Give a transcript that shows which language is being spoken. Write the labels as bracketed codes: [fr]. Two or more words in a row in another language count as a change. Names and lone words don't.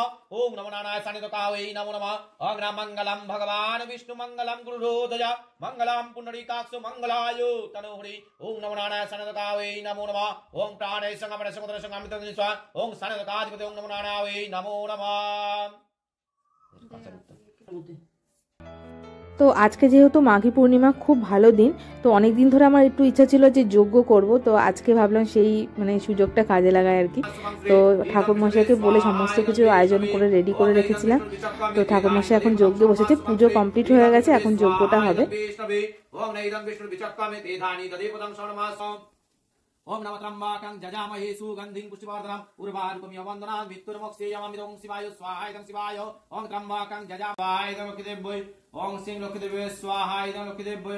[sa] ओम नमो नारायणाय शनिदगावै नमो नमः। ओम नमः मंगलम भगवान विष्णु मंगलम गुरुदय मंगलम पुंडरीकाक्ष मंगलाय तनहरि। ओम नमो नारायणाय शनिदगावै नमो नमः। ओम प्राणे संगमन समुद्र संगमित निस्वा। ओम शनिदगाधिपतये ओम नमो नारायणाय नमो नमः। [bn] তো আজকে যেহেতু মাঘী পূর্ণিমা, খুব ভালো দিন। তো অনেক দিন ধরে আমার একটু ইচ্ছা ছিল যে যজ্ঞ করব, তো আজকে ভাবলাম সেই সুযোগটা কাজে লাগায় আর কি। তো ঠাকুরমশাইকে বলে সমস্ত কিছু আয়োজন করে রেডি করে রেখেছিলাম। তো ঠাকুরমশাই এখন যজ্ঞে বসেছে, পুজো কমপ্লিট হয়ে গেছে, এখন যজ্ঞটা হবে। [sa] ओम नमः त्र्यंबकं जजामहे सुगंधिं पुष्टिवर्धनम् उर्वारुकमिव वन्दनात् मृत्युर्मोक्षेयममिदं शिवाय स्वाहा इदं शिवाय। ओम त्र्यंबकं जजामहे इदं लक्ष्मीदेव्यै। ओम सिंह लक्ष्मीदेव्यै स्वाहा इदं लक्ष्मीदेव्यै।